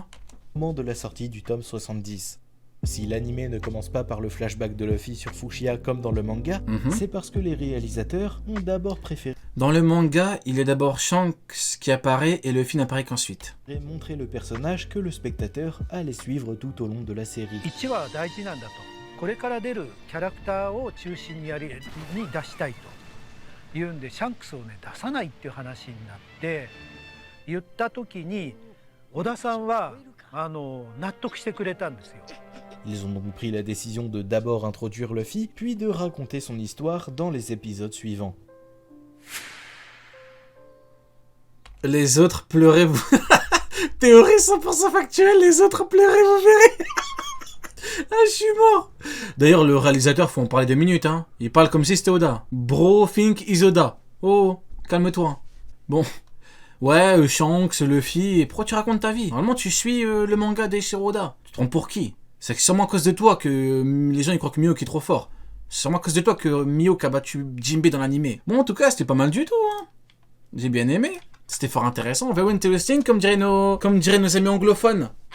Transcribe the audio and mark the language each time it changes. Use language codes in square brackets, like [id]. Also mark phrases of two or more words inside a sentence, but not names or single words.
[fr] moment de la sortie du tome 70. Si l'anime ne commence pas par le flashback de Luffy sur Fushia comme dans le manga, c'est parce que les réalisateurs ont d'abord préféré Dans le manga, il est d'abord Shanks qui apparaît et Luffy n'apparaît qu'ensuite. montrer le personnage que le spectateur allait suivre tout au long de la série. [ja] 1 話は大事なんだとこれから出るキャラクターを中心に出したいというんでシャンクスをね出さないっていう話になって言った時に小田さんは納得してくれたんですよ。 [fr] Ils ont donc pris la décision de d'abord introduire Luffy, puis de raconter son histoire dans les épisodes suivants. Les autres pleurez, vous... Théorie 100% factuelle, les autres pleurez, vous verrez. Ah, je suis mort. D'ailleurs, le réalisateur, faut en parler 2 minutes, hein. Il parle comme si c'était Oda. [en] Bro, think is Oda. [fr] Oh, calme-toi. Bon. Ouais, Shanks, Luffy, et pourquoi tu racontes ta vie? Normalement, tu suis le manga d'Eiichiro Oda. Tu te trompes pour qui? C'est sûrement à cause de toi que les gens ils croient que Mihawk est trop fort. C'est sûrement à cause de toi que Mihawk a battu Jinbei dans l'animé. Bon, en tout cas, c'était pas mal du tout, hein. J'ai bien aimé. C'était fort intéressant. [en] Very interesting, [fr] comme diraient nos amis anglophones.